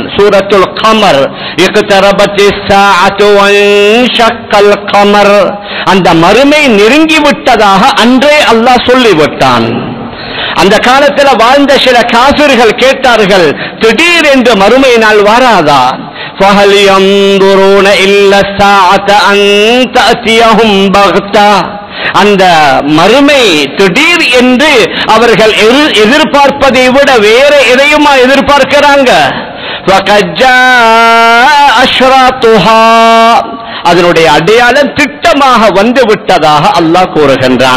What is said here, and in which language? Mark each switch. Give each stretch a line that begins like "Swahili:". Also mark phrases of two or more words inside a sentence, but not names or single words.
Tamil: சூரத்துல் கமர்,
Arabic: اقتربت الساعة وانشق القمر,
Tamil: அந்த மறுமை நெருங்கி விட்டதாக அன்றே அல்லாஹ் சொல்லிவிட்டான். அந்த காலத்தில் வாழ்ந்த சில காஃபிர்கள் கேட்டார்கள், திடீரென்று மறுமை நாள் வராதா?
Arabic: فَهَلْ يَنْظُرُونَ إِلَّا السَّاعَةَ أَنْ تَأْتِيَهُمْ بَغْتَةً,
Tamil: அந்த மறுமை திடீர் என்று அவர்கள் எதிர்பார்ப்பதை விட வேற எதையுமா எதிர்பார்க்கிறாங்க?
Arabic: وقد جاء أشراطها,
Tamil: அதனுடைய அடையாளம் திட்டமாக வந்து விட்டதாக அல்லாஹ் கூறுகின்றான்.